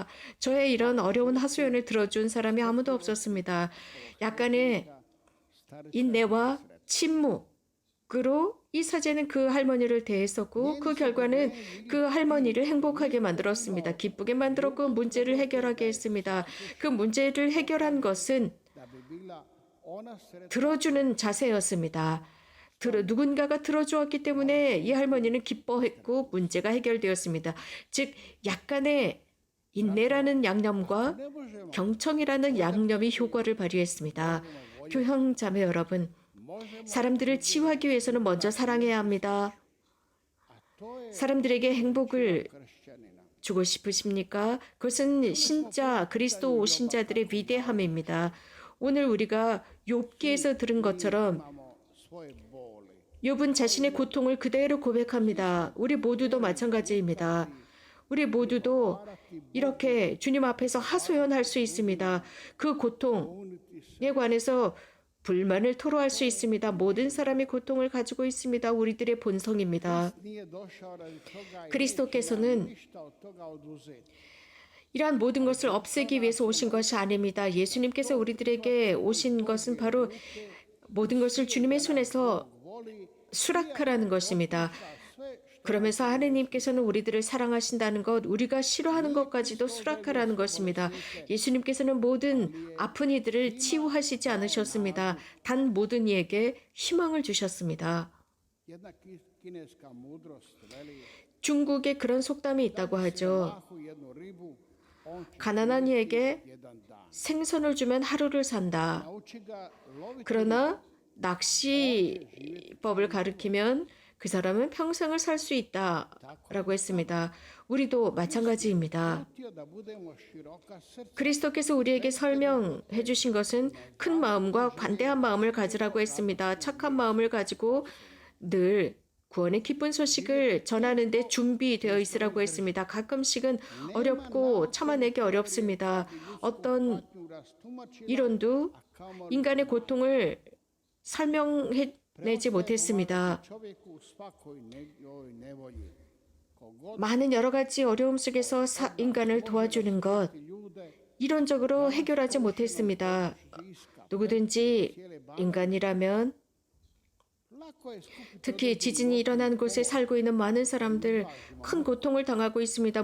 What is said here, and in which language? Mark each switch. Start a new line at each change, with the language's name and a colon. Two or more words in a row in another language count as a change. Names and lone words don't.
Korean: 저의 이런 어려운 하소연을 들어준 사람이 아무도 없었습니다. 약간의 인내와 침묵으로 이 사제는 그 할머니를 대했었고 그 결과는 그 할머니를 행복하게 만들었습니다. 기쁘게 만들었고 문제를 해결하게 했습니다. 그 문제를 해결한 것은
Croatian: da bi bila ona sretna
Korean: 들어주는 자세였습니다. 누군가가 들어주었기 때문에 이 할머니는 기뻐했고 문제가 해결되었습니다. 즉 약간의 인내라는 양념과
Croatian: ne možemo
Korean: 경청이라는 양념이 효과를 발휘했습니다. 교형 자매 여러분, 사람들을 치유하기 위해서는 먼저 사랑해야 합니다.
Croatian: to je
Korean: 사람들에게 행복을
Croatian: kršćanina.
Korean: 주고 싶으십니까? 그것은 신자 그리스도 신자들의 위대함입니다. 오늘 우리가 욥기에서 들은 것처럼
Croatian: Imamo svoje boli.
Korean: 욥은 자신의 고통을 그대로 고백합니다. 우리 모두도 마찬가지입니다. 우리 모두도 이렇게 주님 앞에서 하소연할 수 있습니다. 그 고통에 관해서 불만을 토로할 수 있습니다. 모든 사람이 고통을 가지고 있습니다. 우리들의 본성입니다.
Croatian: Nije došao radi toga i
Korean: 그리스도께서는
Croatian: neće ništa od toga oduzeti.
Korean: 이러한 모든 것을 없애기 위해서 오신 것이 아닙니다. 예수님께서 우리들에게 오신 것은 바로 모든 것을 주님의 손에서 수락하라는 것입니다. 그러면서 하느님께서는 우리들을 사랑하신다는 것, 우리가 싫어하는 것까지도 수락하라는 것입니다. 예수님께서는 모든 아픈 이들을 치유하시지 않으셨습니다. 단 모든 이에게 희망을 주셨습니다.
Croatian: Jedna kineska mudrost veli
Korean: 중국에 그런 속담이 있다고 하죠.
Croatian: mahu jednu ribu, on će
Korean: 가난한 이에게
Croatian: jedan dan.
Korean: 생선을 주면 하루를 산다.
Croatian: Nauči ga loviti
Korean: 그러나 낚시법을 가르치면 그 사람은 평생을 살 수 있다라고 했습니다. 우리도 마찬가지입니다.
Croatian: htio da budemo široka srca.
Korean: 그리스도께서 우리에게 설명해 주신 것은 큰 마음과 관대한 마음을 가지라고 했습니다. 착한 마음을 가지고 늘 구원의 기쁜 소식을 전하는 데 준비되어 있으라고 했습니다. 가끔씩은 어렵고 참아내기 어렵습니다. 어떤 이론도 인간의 고통을 설명해내지 못했습니다.
Croatian: Čovjeku u svakoj njegovoj nevolji. Kogod
Korean: 많은 여러 가지 어려움 속에서 인간을 도와주는 것,
Croatian: ljude
Korean: 이론적으로 해결하지 못했습니다. 누구든지 인간이라면 특히 지진이 일어난 곳에 살고 있는 많은 사람들 큰 고통을 당하고 있습니다.